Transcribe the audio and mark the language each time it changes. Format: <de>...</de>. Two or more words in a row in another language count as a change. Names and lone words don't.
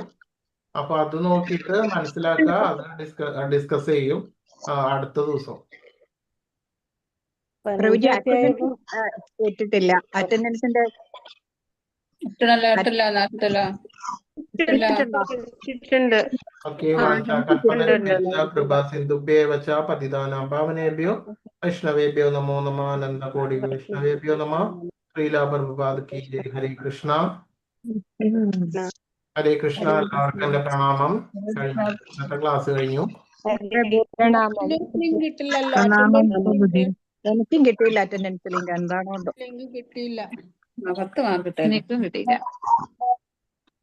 <ml>അപ്പൊ അത് നോക്കിയിട്ട് മനസ്സിലാക്കുക. അത് ഡിസ്കസ് ചെയ്യും അടുത്ത ദിവസം. ഇട്ടിട്ടില്ല. അറ്റൻഡൻസിന്റെ ഇട്ടില്ല. ഇട്ടിട്ടുണ്ട്.</ml> <sa>ഓക്കെ വാചാ കൽപ്പന കൃപാ സിന്ധുഭ്യേ വച പതിതാനാം പാവനേഭ്യോ വൈഷ്ണവേഭ്യോ നമോ നമഃ അനന്തകോടി വൈഷ്ണവേഭ്യോ നമഃ ശ്രീലാഭർപാദ്</sa> <hi>की जय.</hi> <sa>ഹരേ കൃഷ്ണ. ഹരേ കൃഷ്ണ.</sa> <ml>എല്ലാവർക്കും എന്റെ പ്രണാമം. ഇന്നത്തെ ക്ലാസ് കഴിഞ്ഞു. എനിക്കും കിട്ടിയില്ല</ml> <en>attendance link</en> <ml>എന്താണോ കിട്ടിയില്ല. 10 മാർക്ക് കിട്ടില്ല.</ml>